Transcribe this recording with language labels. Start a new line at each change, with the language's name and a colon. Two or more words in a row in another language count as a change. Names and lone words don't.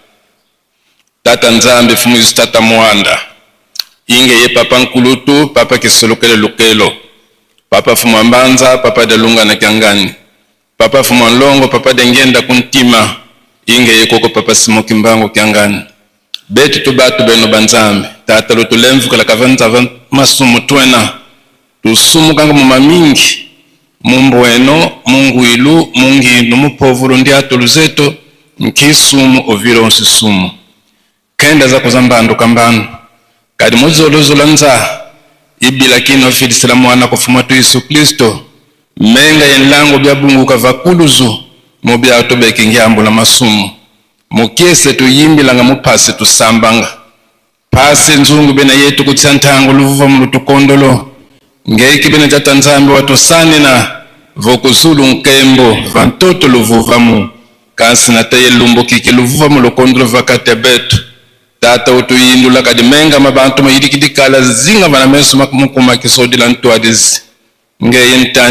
Kongo: tata nzambe fumuzi tata mwanda inge ye papa nkulutu papa kisolokele lukelo papa fumambanza papa delunga na kyangani papa fumanlongo papa dengenda kuntima inge ye koko papa simoki mbango kyangani betu tubatu beno banzambe tata lutulemvu kala kavanza masumu twena tusumu kanga muma mingi mumbweno munguilu munginu mupovulu ndi atuluzeto nkisumu ovilo nsisumu kenda za kuzambandu kambanu kadi muzoluzula nza ibila kino filisila mwana kufuma tu Yesu Kristo menga yenlango bya bungu kavakuluzu mubya atobeki ngyambu la masumu mukiese tuyimbilanga mupase tusambanga pase nzungu bena yetu kutsantango luvuva mulutukondolo ngeiki bena tata nzambe watosane na vokuzulu nkembo vantoto luvuvamu kasi na taye lumbo kiki luvuvamu lukondolo vakate betu tata utuyindula kadi menga mabantu mayidikidikala zinga vana mesu mukuma kisodila ntuadizi ngeye ntani